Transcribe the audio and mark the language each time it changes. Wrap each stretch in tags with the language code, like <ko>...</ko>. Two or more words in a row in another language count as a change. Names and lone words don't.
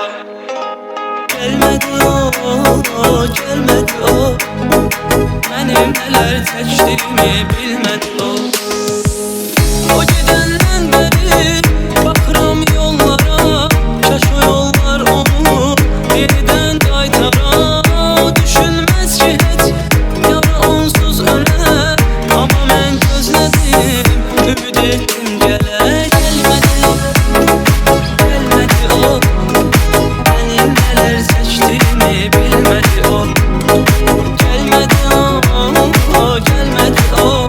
<tr>Gelmedi o, gelmedi o. Benim neler çektiğimi bilmedi o. O gidenden beri</tr> <az>bakıram yollara, kaş o yollar onu yeniden qaytara. Düşünmez ki heç yara onsuz ölə, ama mən gözlədim, ümid etdim gələ.</az> <tr>Gelmedi, gelmedi o. Benim neler seçtiğimi bilmedi o. Gelmedi o, gelmedi o.</tr>